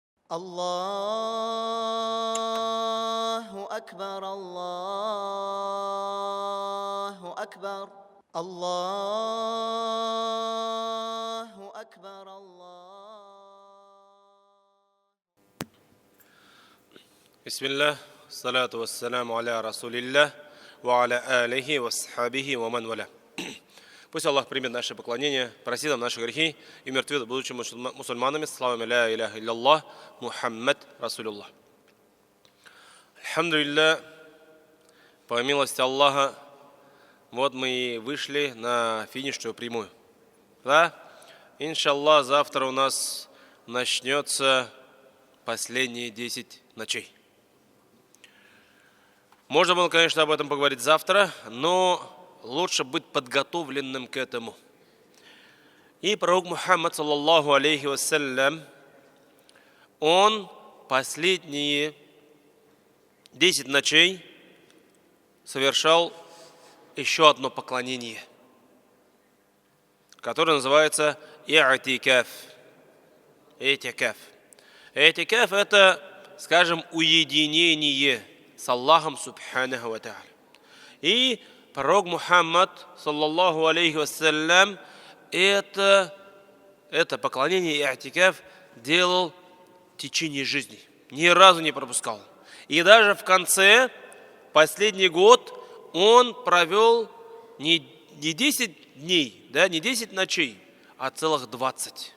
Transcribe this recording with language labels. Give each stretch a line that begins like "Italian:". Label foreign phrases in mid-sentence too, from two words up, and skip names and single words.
Arabic: الله أكبر الله أكبر الله أكبر الله. بسم الله الصلاة والسلام على رسول الله وعلى آله وصحبه ومن والاه.
Russian: Пусть Аллах примет наше поклонение, простит нам наши грехи и мертвит будучи мусульманами. Слава
Arabic: لا إله إلا الله محمد رسول الله.
Russian: Альхамдулилля, по милости Аллаха, вот мы и вышли на финишную прямую. Да? Иншаллах, завтра у нас начнется последние 10 ночей. Можно было, конечно, об этом поговорить завтра, но лучше быть подготовленным к этому. И пророк Мухаммад,
Arabic: صلى الله عليه وسلم,
Russian: он последние 10 ночей совершал еще одно поклонение, которое называется и'тикаф. И'тикаф. И'тикаф – это, скажем, уединение с Аллахом
Arabic: سبحانه وتعالى.
Russian: И пророк Мухаммад,
Arabic: صلى الله عليه وسلم,
Russian: это поклонение и'тикаф делал в течение жизни. Ни разу не пропускал. И даже в конце, последний год, он провел не 10 дней, да, не 10 ночей, а целых 20.